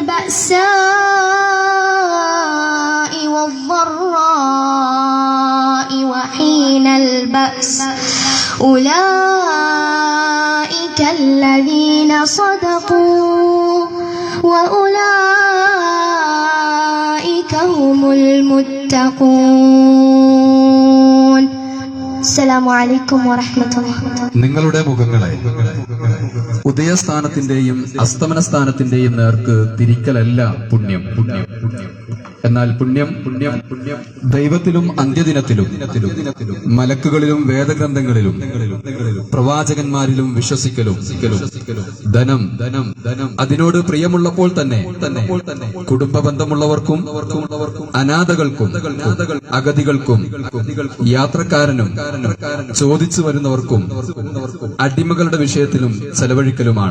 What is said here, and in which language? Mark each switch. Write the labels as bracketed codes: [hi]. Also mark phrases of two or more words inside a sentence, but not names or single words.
[ar] البأساء والضراء وحين البأس أولئك الذين صدقوا وأولئك هم المتقون. السلام عليكم ورحمة الله. [ml] നിങ്ങളുടെ മുഖങ്ങളെ ഉദയസ്ഥാനത്തിന്റെയും അസ്തമന സ്ഥാനത്തിന്റെയും നേർക്ക് തിരിക്കലല്ല പുണ്യം. എന്നാൽ പുണ്യം ദൈവത്തിലും അന്ത്യദിനത്തിലും മലക്കുകളിലും വേദഗ്രന്ഥങ്ങളിലും പ്രവാചകന്മാരിലും വിശ്വസിക്കലും ധനം അതിനോട് പ്രിയമുള്ളപ്പോൾ തന്നെ കുടുംബ ബന്ധമുള്ളവർക്കും അനാഥകൾക്കും അഗതികൾക്കും യാത്രക്കാരനും ചോദിച്ചു വരുന്നവർക്കും അടിമകളുടെ വിഷയത്തിലും ചെലവഴിക്കലുമാണ്.